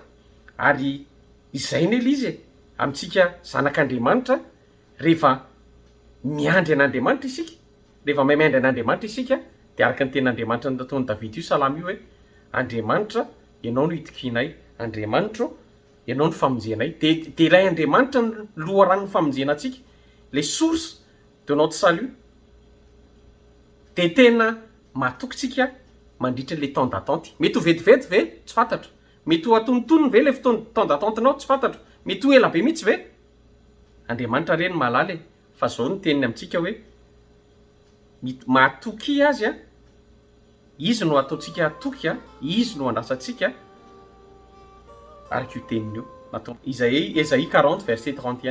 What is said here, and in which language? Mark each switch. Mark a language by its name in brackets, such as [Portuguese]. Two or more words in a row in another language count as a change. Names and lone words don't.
[Malagasy] Ary izay ny ela izy amintsika zanak'Andriamanitra rehefa miandry an'Andriamanitra isika, rehefa miandry an'Andriamanitra isika de araka ny ten'Andriamanitra nataony Davida io salamy io hoe Andriamanitra ianao no itokinay, Andriamanitra ianao no famonjenay. De ilay Andriamanitra ny loharan'ny famonjena antsika, [French] le source de notre salut. [Malagasy] De tena mahatokytsika mandritra [French] le temps d'attente. [Malagasy] Mety ho vetivety ve tsy fantatro, mety ho atonontonony ve [French] le temps d'attente- [Malagasy] nao tsy fantatro, mety ho ela be mihitsy ve. Andriamanitra reny mahalala fa zao ny teniny amintsika hoe mahatoky azy izy no ataontsika atoky izy no andrasantsika araka io teniny io natao Isaïe 40 verset 31.